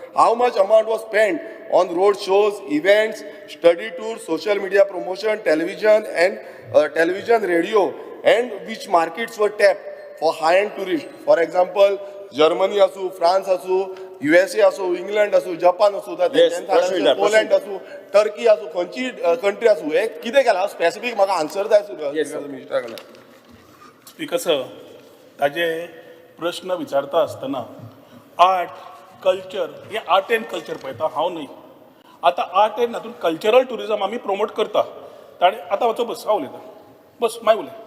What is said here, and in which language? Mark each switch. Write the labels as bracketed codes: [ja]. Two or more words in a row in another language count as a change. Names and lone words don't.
[en] how much amount was spent on road shows, events, study tours, social media promotion, television and television, radio, and which markets were tapped for high-end tourists. For example, [kok] Germany असू, France असू, USA असू, इंग्लंड असू, जपान असू, पोलंड असू, टर्की असू, खंयची कंट्री असू, हे कितें केलां स्पेसिफीक म्हाका आन्सर जाय मिनिस्टरा कडल्यान. स्पीकर सर, ताजे प्रश्न विचारता आसतना आर्ट कल्चर हे [en] art and culture [kok] पळयता हांव न्हय. आतां आर्ट एंड हातूंत [en] cultural tourism [kok] आमी प्रमोट करता. ताणें आतां वचो बस हांव उलयतां बस मागीर उलय.